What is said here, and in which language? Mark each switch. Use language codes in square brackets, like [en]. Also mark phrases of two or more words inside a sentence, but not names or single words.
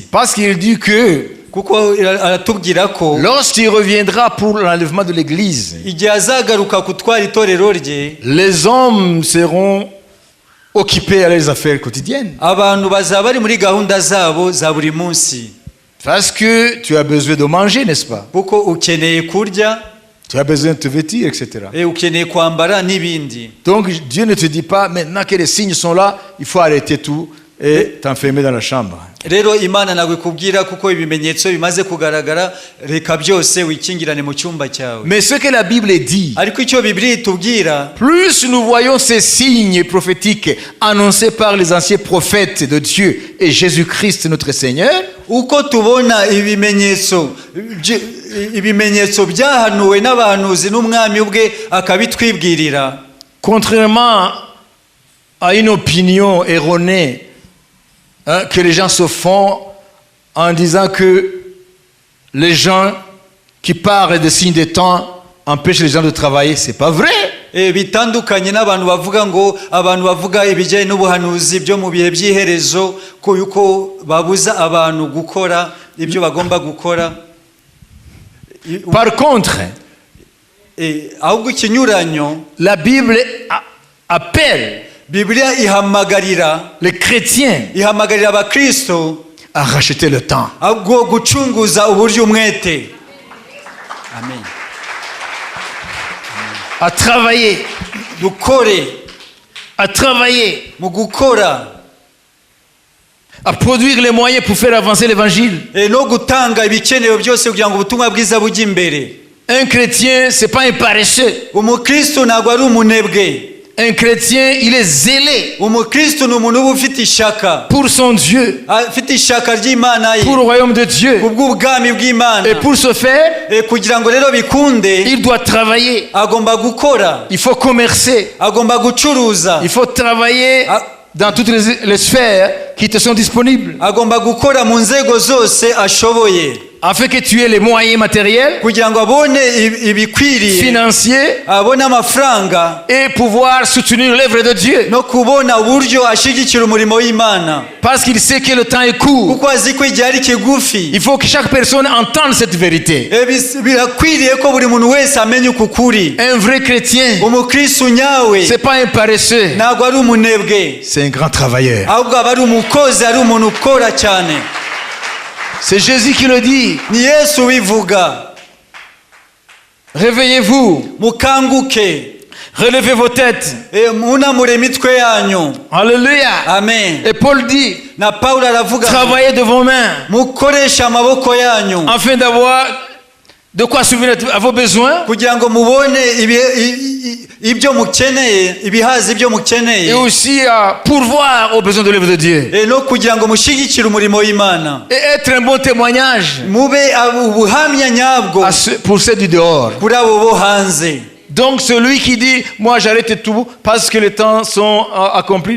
[fr] Parce qu'il dit que [rw] kuko aratubwira ko [fr] lorsqu'il reviendra pour l'enlèvement de l'Église, [rw] igihe azagaruka gutwara itorero rye, [fr] les hommes seront occupés à leurs affaires quotidiennes. [rw] abantu bazaba bari muri gahunda zabo za buri munsi, [fr] Parce que tu as besoin de manger, n'est-ce pas? [rw] kuko ukeneye kurya, [fr] Tu as besoin de te vêtir, etc. [rw] ukeneye kwambara n'ibindi. [fr] Donc Dieu ne te dit pas, maintenant que les signes sont là, il faut arrêter tout et t'enfermer dans la chambre. [rw] Rero Imana ntabwo ikubwira kuko ibimenyetso bimaze kugaragara, reka byose wikingirane mu cyumba cyawe. [fr] Mais ce que la Bible dit, [rw] Ariko icyo Bibiliya itubwira, [fr] plus nous voyons ces signes prophétiques annoncés par les anciens prophètes de Dieu et Jésus-Christ notre Seigneur, [rw] uko tubona ibimenyetso byahanuwe n'abahanuzi n'umwami ubwe akabitwibwirira, [fr] contrairement à une opinion erronée que les gens se font en disant que les gens qui parlent des signes des temps empêchent les gens de travailler, c'est pas vrai. [rw] bitandukanye n'abantu bavuga ngo abantu bavuga ibijyanye n'ubuhanuzi byo mu bihe by'iherezo ko yuko babuza abantu gukora ibyo bagomba gukora. [fr] Par contre, [rw] ahubwo ikinyuranyo, [fr] la Bible appelle [rw] Bibiliya ihamagarira [fr] les chrétiens [rw] abakristo [fr] à racheter le temps. [rw] bwo gucunguza uburyo umwete. Amen. [fr] À travailler. [rw] Dukore, [fr] À travailler. [rw] mu gukora, [fr] À produire les moyens pour faire avancer l'évangile. [rw] no gutanga ibikenewe byose kugira ngo ubutumwa bwiza bujye imbere. [fr] Un chrétien, c'est pas un paresseux. [rw] Umukristo ntabwo ari umunebwe. [fr] Un chrétien, il est zélé [rw] Umukristo ni umuntu uba ufite ishaka, [fr] pour son Dieu, [rw] afite ishaka ry'Imana ye, [fr] pour le royaume de Dieu. [rw] kubw'ubwami bw'Imana. [fr] Et pour ce faire, [rw] Kugira ngo rero bikunde, [fr] il doit travailler. [rw] agomba gukora, [fr] Il faut commercer. [rw] agomba gucuruza, [fr] Il faut travailler dans toutes les sphères qui te sont disponibles, [rw] agomba gukora mu nzego zose ashoboye, [fr] afin que tu aies les moyens matériels, [rw] kugira ngo abone ibikwiriye, [fr] financiers, [rw] abone amafaranga, [fr] et pouvoir soutenir l'œuvre de Dieu. [rw] no kubona uburyo ashyigikira umurimo w'Imana, [fr] Parce qu'il sait que le temps est court. [rw] kuko azi ko igihe ari kigufi. [fr] Il faut que chaque personne entende cette vérité. [rw] Birakwiriye ko buri muntu wese amenya uku kuri. [fr] Un vrai chrétien, [rw] Umukristo nyawe [fr] c'est pas un paresseux, [rw] ntabwo ari umunebwe, [fr] c'est un grand travailleur. [rw] ahubwo aba ari umukozi, ari umuntu ukora cyane. [fr] C'est Jésus qui le dit. [rw] Ni Yesu ubivuga. [fr] Réveillez-vous, [rw] Mukanguke, [fr] relevez vos têtes. [rw] munamure imitwe yanyu. Alléluia. Amen. [fr] Et Paul dit, [rw] Na Pawulo aravuga, [fr] travaillez de vos mains [rw] mukoresha amaboko yanyu [fr] afin d'avoir de quoi subvenir à vos besoins [rw] kugira ngo mubone ibyo mukeneye, ibihaza ibyo et mukeneye, [fr] aussi à pourvoir aux besoins de l'œuvre de Dieu. [rw] no kugira ngo mushyigikire umurimo w'Imana, [fr] Et être un bon témoignage [rw] mube ubuhamya nyabwo [fr] pour ceux du dehors. [rw] kuri abo bo hanze. [fr] Donc celui qui dit, moi j'arrête tout parce que les temps sont accomplis.